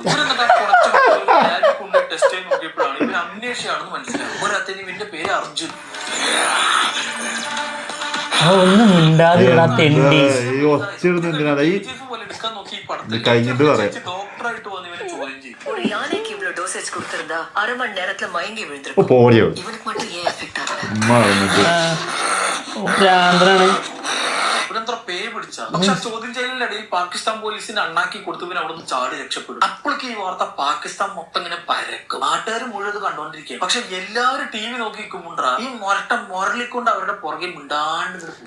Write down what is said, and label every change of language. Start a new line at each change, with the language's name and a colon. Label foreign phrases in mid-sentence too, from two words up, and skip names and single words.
Malayalam: ടെസ്റ്റ് ചെയ്ത് നോക്കിയപ്പോഴാണ് ഇവര് അമ്നേഷ്യയാണെന്ന് മനസ്സിലാവും. ഒരത്തിന് ഇവന്റെ പേര് അർജുൻ. ഒന്നും മിണ്ടാതിടാ തെണ്ടി. കഴിഞ്ഞിട്ട് പറയാം. ഡോക്ടറായിട്ട് വന്ന് ഇവനെ ചോദ്യം ചെയ്യും.
Tamil: ஒரு யானைக்கு இவ்வளவு டோசேஜ் கொடுத்திருந்தா 1/2 மணி நேரத்துல மயங்கி விழுந்திருக்கும்.
Malayalam: പോടിയോ
Tamil: இவனுக்கு மட்டும் ஏன் எஃபெக்ட் ஆகல?
Malayalam: ഭ്രാന്തനാണ്. ഇവരെന്താ പേ പിടിച്ച. പക്ഷെ ചോദ്യം ചെയ്യലിനിടയിൽ പാകിസ്ഥാൻ പോലീസിന് അണ്ണാക്കി കൊടുത്തു പിന്നെ അവിടെ നിന്ന് ചാടി രക്ഷപ്പെടും. അപ്പോഴേക്ക് ഈ വാർത്ത പാകിസ്ഥാൻ മൊത്തം ഇങ്ങനെ പരക്കും. നാട്ടുകാർ മുഴുവൻ ഇത് കണ്ടോണ്ടിരിക്കുക. പക്ഷെ എല്ലാവരും TV നോക്കി നിൽക്കുമ്പോണ്ടാ ഈ മുരളിക്കൊണ്ട് അവരുടെ പുറകെ മിണ്ടാണ്ട്